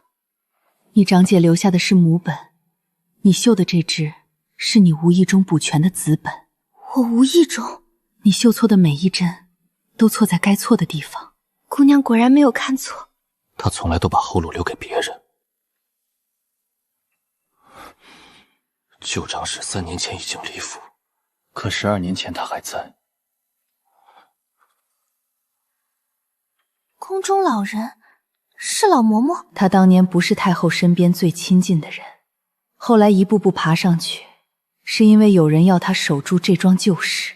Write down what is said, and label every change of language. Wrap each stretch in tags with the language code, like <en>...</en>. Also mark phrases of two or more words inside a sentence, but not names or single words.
<zh>你長姐留下的是母本，你繡的這隻是你無意中補全的子本。我無意中？你繡錯的每一針都錯在該錯的地方。姑娘果然沒有看錯。她從來都把後路留給別人。舊長史3年前已經離府，可12年前他還在。宮中老人是老嬤嬤？他當年不是太后身邊最親近的人，後來一步步爬上去，是因為有人要他守住這樁舊事。</zh>